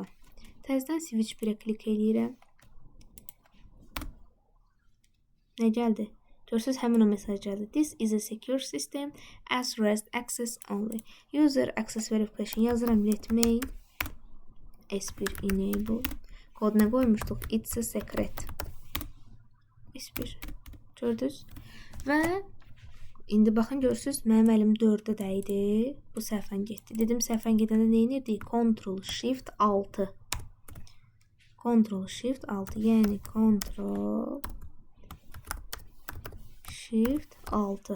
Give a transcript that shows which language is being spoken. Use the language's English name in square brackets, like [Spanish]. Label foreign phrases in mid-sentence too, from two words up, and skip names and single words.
[Azerbaijani] Təzədən switch 1-ə klik eləyirəm. Nə gəldi? Görürsünüz, həmin o mesaj gəldi. [English] This is a secure system. Authorized access only. User access verification yazıram. Let main S1 enable. [Azerbaijani] Kod nə qoymuşduq? [English] It's a secret. S1. [Azerbaijani] Gördünüz? Və indi baxın, görürsünüz, mənim əlim 4-də dəydi. Bu səhvən getdi. Dedim, səhvən gedəndə nə inirdik? Ctrl Shift 6. Ctrl Shift 6. Yəni Ctrl Shift 6.